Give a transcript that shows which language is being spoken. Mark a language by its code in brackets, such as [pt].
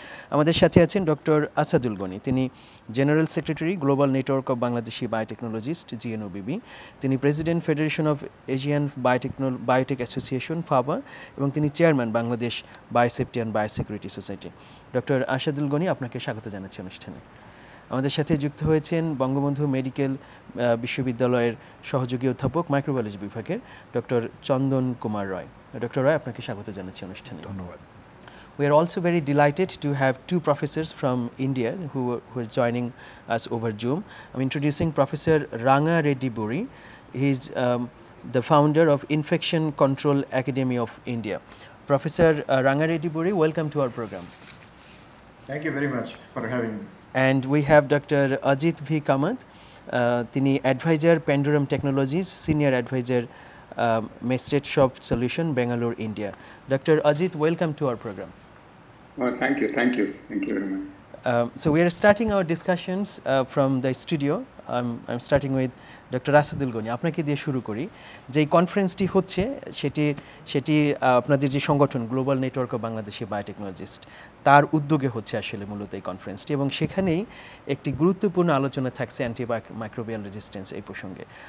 [bn] আমাদের সাথে আছেন ডক্টর আসাদুল গনি, তিনি general secretary global network of Bangladeshi biotechnologist জি-GNOBB, তিনি president federation of Asian biotech association FABA এবং তিনি chairman Bangladesh biosafety and biosecurity society. Doctor Asadul Gani, আপনাকে স্বাগত জানাচ্ছি অনুষ্ঠানে। আমাদের সাথে যুক্ত হয়েছেন বঙ্গবন্ধু মেডিকেল বিশ্ববিদ্যালয়ের সহযোগী অধ্যাপক মাইক্রোবায়োলজি বিভাগের ডক্টর চন্দন কুমার রয়। ডক্টর রয়, আপনাকে স্বাগত জানাচ্ছি অনুষ্ঠানে। ধন্যবাদ। [en] We are also very delighted to have two professors from India who are joining us over Zoom. I'm introducing Professor Ranga Reddy Buri. He is the founder of Infection Control Academy of India. Professor Ranga Reddy Buri, welcome to our program. Thank you very much for having me. And we have Dr. Ajit V. Kamath, [bn] তিনি [en] Advisor Pendurum Technologies, Senior Advisor Mestet Shop Solution, Bangalore, India. Dr. Ajit, welcome to our program. Oh, thank you very much. So we are starting our discussions from the studio. I'm starting with [bn] doctor Asadul Gani, আপনাকে দিয়ে শুরু করি। যে কনফারেন্সটি হচ্ছে সেটি আপনাদের যে সংগঠন global network of Bangladeshi biotechnologist তার উদ্যোগে হচ্ছে আসলে মূলত এই কনফারেন্সটি, এবং সেখানেই একটি গুরুত্বপূর্ণ আলোচনা থাকছে অ্যান্টিমাইক্রোবিয়াল রেজিস্ট্যান্স এই প্রসঙ্গে।